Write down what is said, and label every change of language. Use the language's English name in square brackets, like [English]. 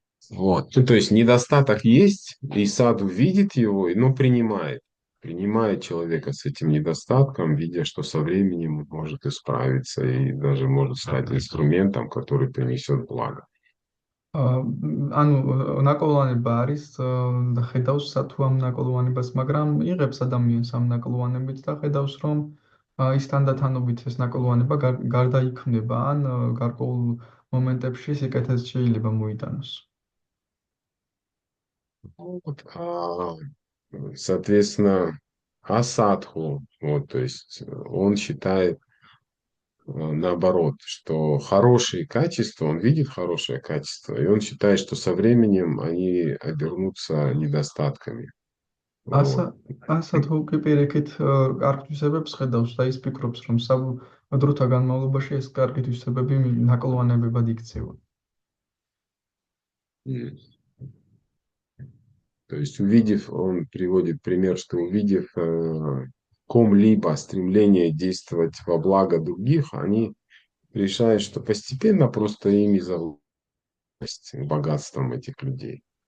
[Russian] Вот, то есть недостаток есть, и саду видит его, но принимает человека с этим недостатком, видя, что со временем может исправиться и даже может стать инструментом, который принесет благо. [Georgian] ანუ ნაკლოვანება არის და ხედავს სათუ ამ ნაკლოვანებას, მაგრამ იღებს ადამიანს ამ ნაკლოვანებით და ხედავს, რომ ის თანდათანობით ეს ნაკლოვანება გარდაიქმნება, ან გარკვეულ მომენტებში სიკეთეს შეიძლება მოიტანოს. [Russian] Вот, соответственно, асадху, вот, то есть он считает наоборот, что хорошие качества, он видит хорошее качество, и он считает, что со временем они обернутся недостатками. [Georgian] ასადჰუ კი პირიქით კარგ თვისებებს ხედავს და ის ფიქრობს, რომ დროთა განმავლობაში ეს კარგი თვისებები ნაკლოვანებებად იქცევა. [Russian] То есть он приводит пример, что увидев ком-либо стремление действовать во благо других, они решают, что постепенно просто ими завладеть богатством этих людей.